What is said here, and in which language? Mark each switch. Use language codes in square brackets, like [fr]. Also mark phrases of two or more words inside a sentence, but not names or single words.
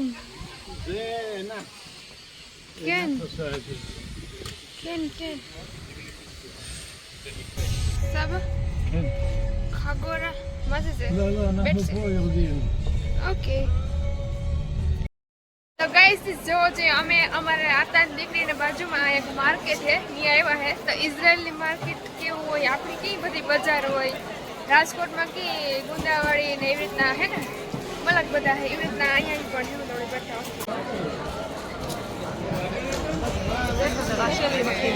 [he] זה עינת. כן עושה את זה. כן סבא כן. חגורה מה זה? לא, אנחנו פה יורדים. [gu] ઓકે તો ગાઈસ જો છે અમે અમારે આતા દીકરીને બાજુમાં એક માર્કેટ છે ત્યાં આવ્યા છે। તો ઇઝરાયલની માર્કેટ કેવું હોય, આપણી કઈ બધી બજાર હોય, રાજકોટમાં કે ગુંદાવાડી ને એવી રીતના હે ને મલક બધા હે, એવી રીતના અહીંયા પણ એવું થોડી બેઠા [he] זה חברה שלי מכינה.